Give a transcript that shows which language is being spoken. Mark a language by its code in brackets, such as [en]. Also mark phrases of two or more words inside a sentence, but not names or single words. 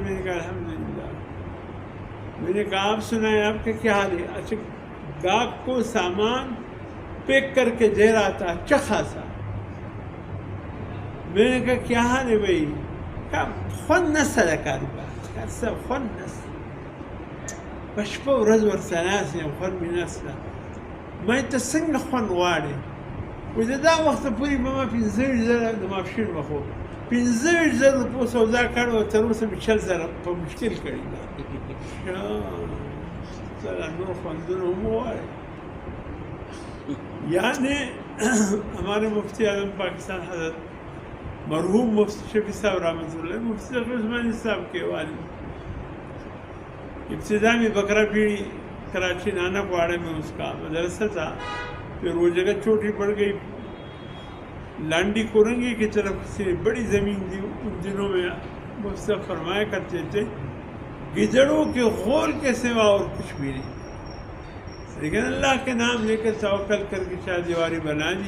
[ur] میں نے کہا الحمدللہ۔ میں نے کہا آپ سنائیں آپ کا کیا حال ہے؟ اچھا، گاہک کو سامان پیک کر کے دے رہا تھا اچھا خاصا۔ میں نے کہا کیا حال ہے بھائی؟ [ps] کہا خونس لکاری بات، کہا صاحب خونس پشپا ورځ ورسره ناست یم، خون مې نسته. ما ته څنګه خوند غواړې؟ وایي د دا وخته پورې به ما 15 زره د ماپښین به خو 15 زره روپو سودا کړې وه، تر اوسه مې 6 زره په مشکل کړي ده. سره نور خوندونه هم وغواړې. [ur] یعنی ہمارے مفتی اعظم پاکستان حضرت مرحوم مفتی شفیع صاحب رحمۃ اللہ، مفتی تقی عثمانی صاحب کے والد، ابتدا میں بکرا پیڑی کراچی نانک واڑے میں اس کا مدرسہ تھا، پھر وہ جگہ چھوٹی پڑ گئی، لانڈی کورنگی کی طرف سے بڑی زمین دی، ان دنوں میں مفتی صاحب فرمایا کرتے تھے گدڑوں کے غول کے سوا اور کچھ بھی نہیں، لیکن اللہ کے نام لے کر توکل کر کے چار دیواری بنا دی.